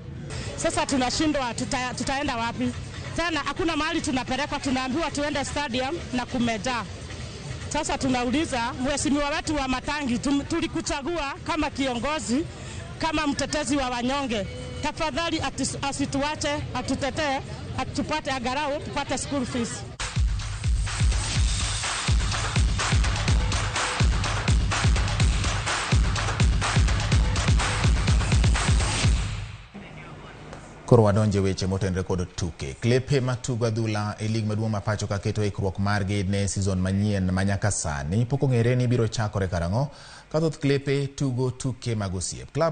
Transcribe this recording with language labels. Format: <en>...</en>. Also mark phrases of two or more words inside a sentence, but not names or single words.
<sw>Sasa tunashindwa tutaenda wapi? Tena hakuna mahali tunapelekwa, tunaambiwa tuende stadium na kumejaa. Sasa tunauliza mheshimiwa wetu wa Matangi, tulikuchagua kama kiongozi, kama mtetezi wa wanyonge. Tafadhali asituache, atutetee, atupate angalau tupate</sw> <en>school fees.</en> <luo>Koro wadonje weche motenre kod tuke. Klepe matugo adhula e lig maduong' ma pacho ka keto ikruok margi ne season manyien manyaka sani pok ong'ere ni biro chakore karang'o ka thoth klepe tugo tuke mag osiep.</luo>